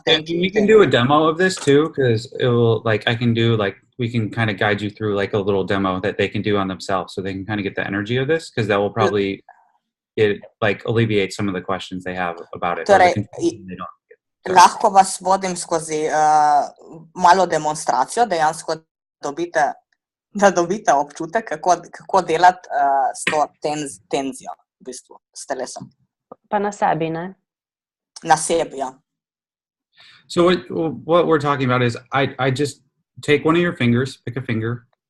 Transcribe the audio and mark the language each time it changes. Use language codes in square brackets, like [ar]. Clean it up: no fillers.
[en] We can do a demo of this too, because it will, like, we can kind of guide you through like a little demo that they can do on themselves, so they can kind of get the energy of this, because that will probably alleviate some of the questions they have about it. [sl] Torej, lahko vas vodim skozi malo demonstracijo, dejansko da dobite občutek, kako delati s to tenzijo, v bistvu, s telesom. Pa na sebi, ne? Na sebi, ja. [en] So what we're talking about is, I just take one of your fingers, pick a finger.